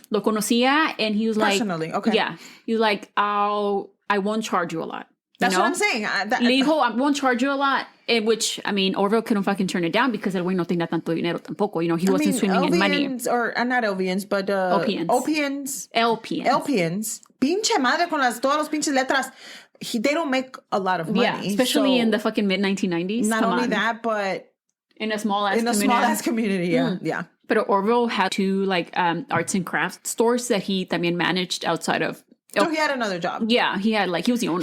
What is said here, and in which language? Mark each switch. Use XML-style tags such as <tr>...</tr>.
<es>Lo conocía,</es> <en>and he was personally, okay. Yeah. He was like, I won't charge you a lot. That's what I'm saying.</en> <es>Le dijo,</es> <en>I won't charge you a lot. Which, I mean, Orville couldn't fucking turn it down because</en> <es>el güey no tenía tanto dinero tampoco.</es> <en>He wasn't swimming in money. Or not LVNs, but LPNs.</en> <es>Pinche madre con todas los pinches letras.</es> <en>They don't make a lot of money. Yeah, especially in the fucking mid-1990s. Not only that, but in a small-ass community. Yeah, yeah. But Orville had 2 arts and crafts stores that he también managed outside of. So he had another job. Yeah, he was the owner.</en>